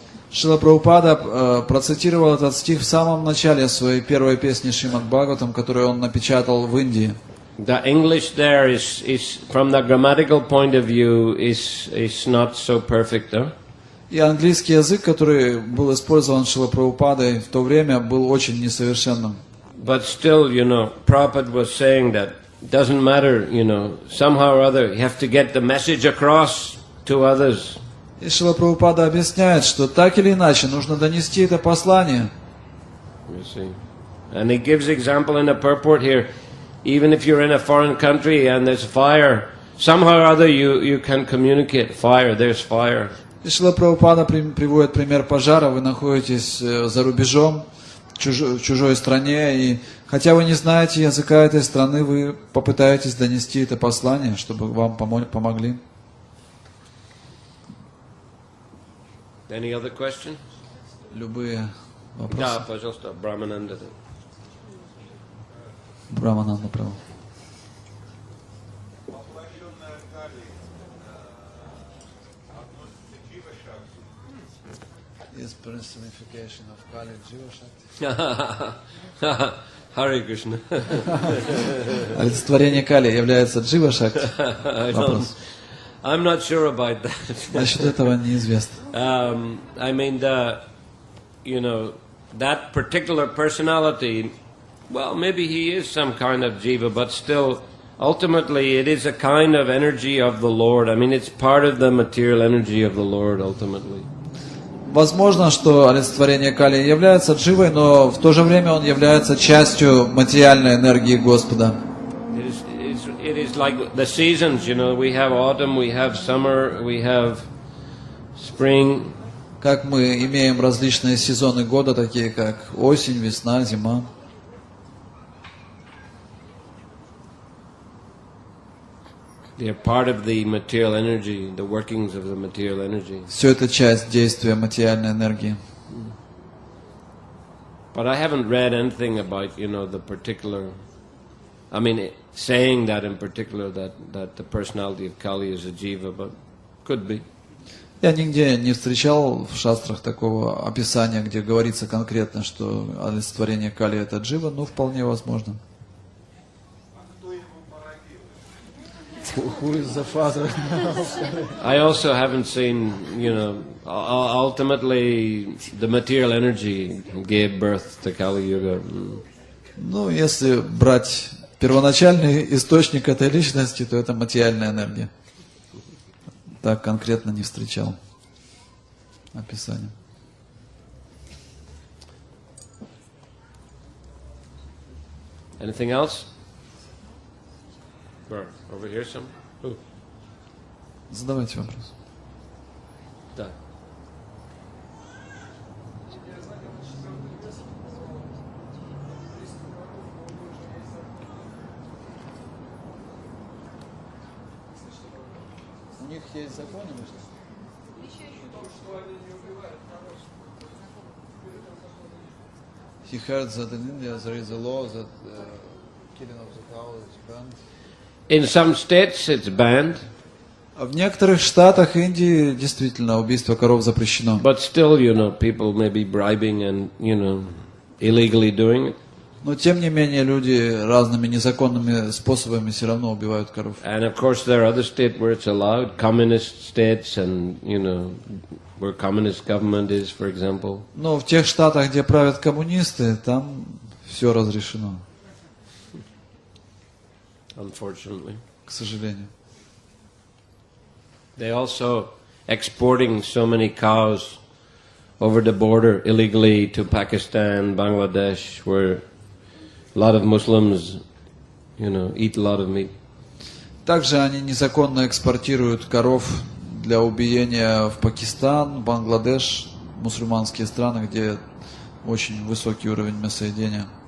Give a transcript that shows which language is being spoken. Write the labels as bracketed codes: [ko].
[ru] Шрила Прабхупада процитировал этот стих в самом начале своей первой песни Шримад Бхагаватам, которую он напечатал в Индии. [en] The English there is from the grammatical point of view is not so perfect, huh? [ru] И английский язык, который был использован Шрилой Прабхупадой в то время, был очень несовершенным. [en] But still, Prabhupada was saying that it doesn't matter, somehow or other, you have to get the message across to others. [ru] И Шрила Прабхупада объясняет, что так или иначе нужно донести это послание. [en] You see. And he gives example in the purport here. Even if you're in a foreign country and there's fire, somehow or other you can communicate. Fire, there's fire. [ru] И Шрила Прабхупада приводит пример пожара. Вы находитесь за рубежом, в чужой стране, и хотя вы не знаете языка этой страны, вы попытаетесь донести это послание, чтобы вам помогли. [en] Any other question? [ru] Любые вопросы. Да, пожалуйста, Brahmananda. Брамананда Прабху. [en] Is personification of Kali Jiva Shakti? Hare Krishna. [ru] Олицетворение Кали является Джива Шакти? Вопрос. [en] I'm not sure about that. [ru] Насчет этого неизвестно. [en] I mean, that particular personality, well, maybe he is some kind of jiva, but still, ultimately, it is a kind of energy of the Lord. I mean, it's part of the material energy of the Lord, ultimately. [ru] Возможно, что олицетворение Кали является дживой, но в то же время он является частью материальной энергии Господа. [en] It is like the seasons, we have autumn, we have summer, we have spring. [ru] Как мы имеем различные сезоны года, такие как осень, весна, зима. [en] They are part of the material energy, the workings of the material energy. [ru] Все это часть действия материальной энергии. [en] But I haven't read anything about, the particular, saying that in particular, that the personality of Kali is a jiva, but could be. [ru] Я нигде не встречал в шастрах такого описания, где говорится конкретно, что олицетворение Кали это джива, но вполне возможно. [en] Who is the father? I also haven't seen, ultimately the material energy gave birth to Kali Yuga. [ru] Ну, если брать первоначальный источник этой личности, то это материальная энергия. Так конкретно не встречал описания. [en] Anything else? Over here some? Who? [ru] Задавайте вопрос. Да. У них есть законы, может? [en] He heard that in India there is a law that killing of the cow is banned. In some states it's banned. [ru] В некоторых штатах Индии действительно убийство коров запрещено. [en] But still, people may be bribing and, illegally doing it. [ru] Но тем не менее люди разными незаконными способами все равно убивают коров. [en] And of course there are other states where it's allowed, communist states and, where communist government is, for example. [ru] Но в тех штатах, где правят коммунисты, там все разрешено. [en] Unfortunately. [ru] К сожалению. [en] They also exporting so many cows over the border illegally to Pakistan, Bangladesh, where a lot of Muslims, eat a lot of meat. [ru] Также они незаконно экспортируют коров для убиения в Пакистан, Бангладеш, мусульманские страны, где очень высокий уровень мясоедения.